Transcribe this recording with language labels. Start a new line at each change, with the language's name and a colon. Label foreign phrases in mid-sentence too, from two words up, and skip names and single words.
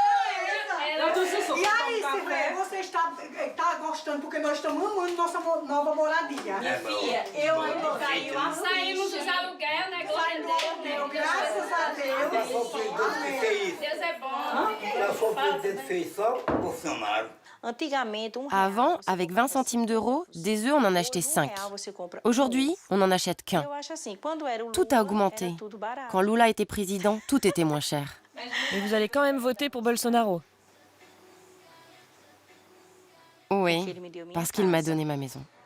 Portuguese: E aí, Silvia, você está gostando, porque nós estamos amando nossa nova moradia. Minha filha, eu ainda saímos dos aluguel, né? Graças a Deus. Deus é bom.
French: Avant, avec 20 centimes d'euros, des œufs, on en achetait 5. Aujourd'hui, on n'en achète qu'un. Tout a augmenté. Quand Lula était président, tout était moins cher. Et vous allez quand même voter pour Bolsonaro? Oui, parce qu'il m'a donné ma maison.